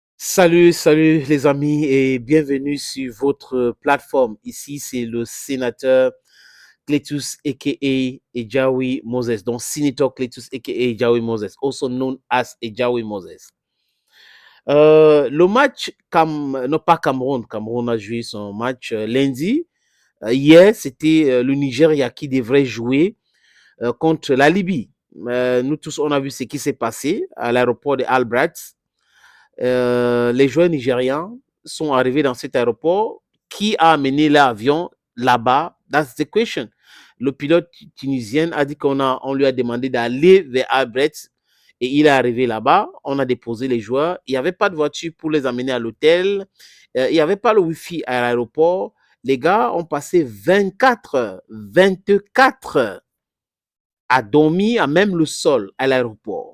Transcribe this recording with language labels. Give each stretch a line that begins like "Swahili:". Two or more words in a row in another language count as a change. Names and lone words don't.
French: Salut les amis et bienvenue sur votre plateforme. Ici, c'est le sénateur Cletus aka Ejawi Moses. Donc, Senator Cletus aka Ejawi Moses,
English: also known as
French: Ejawi Moses. Le match, non pas Cameroun, Cameroun a joué son match lundi. Hier, c'était le Nigeria qui devrait jouer contre la Libye. Nous tous, on a vu ce qui s'est passé à l'aéroport de Albert. Les joueurs nigérians sont arrivés dans cet aéroport. Qui a amené l'avion là-bas?
English: That's the question.
French: Le pilote tunisien a dit on lui a demandé d'aller vers Albert et il est arrivé là-bas. On a déposé les joueurs. Il n'y avait pas de voiture pour les amener à l'hôtel. Il n'y avait pas le Wi-Fi à l'aéroport. Les gars ont passé 24 heures à dormir à même le sol à l'aéroport.